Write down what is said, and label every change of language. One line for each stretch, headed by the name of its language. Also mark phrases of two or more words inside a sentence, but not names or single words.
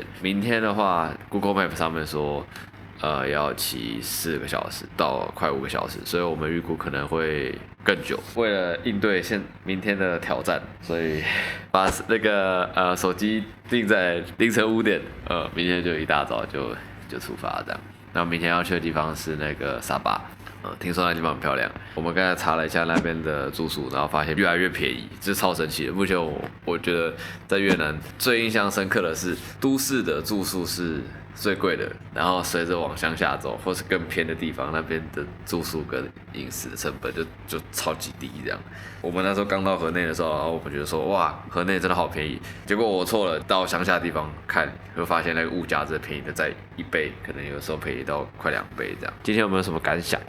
Chinese: 明天的話 ，Google Map 上面說，要騎4個小時到快5個小時，所以我們預估可能會更久。為了應對明天的挑戰，所以把那個手機定在凌晨5點，明天就一大早就出發這樣。然後明天要去的地方是那個沙巴。聽說那地方很漂亮。我們剛才查了一下那邊的住宿，然後發現越來越便宜，這是超神奇的。目前我覺得在越南最印象深刻的是，都市的住宿是最貴的，然後隨着往鄉下走，或是更偏的地方，那邊的住宿跟飲食的成本就超級低這樣。我們那時候剛到河內的時候，然後我們覺得說哇，河內真的好便宜。結果我錯了，到鄉下的地方看，會發現那個物價真的便宜的在1倍，可能有時候便宜到快2倍這樣。今天有沒有什麼感想？